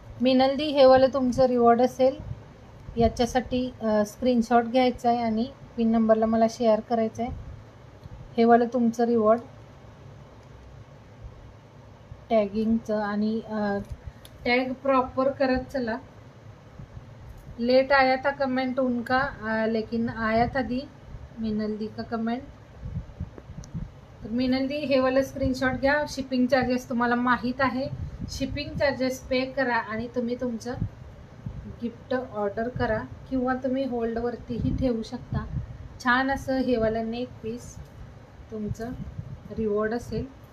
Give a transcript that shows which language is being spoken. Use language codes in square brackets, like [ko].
[mr] मीनल दी हे वालं तुमचं रिवॉर्ड असेल, याच्यासाठी स्क्रीनशॉट घ्यायचा आहे आणि पिन नंबरला मला शेअर करायचं आहे. हे वालं तुमचं रिवॉर्ड टॅगिंगचं. आणि टॅग प्रॉपर करत चला. [hi] लेट आया था कमेंट उनका, लेकिन आया था दी मीनल दी का कमेंट. [mr] तर मीनल दी हे वाला स्क्रीनशॉट घ्या. शिपिंग चार्जेस तुम्हाला माहीत आहे, शिपिंग चार्जेस पे करा आणि तुम्ही तुमचं गिफ्ट ऑर्डर करा किंवा तुम्ही होल्डवरतीही ठेवू शकता. छान असं हे वाला नेक पीस तुमचं रिवॉर्ड असेल.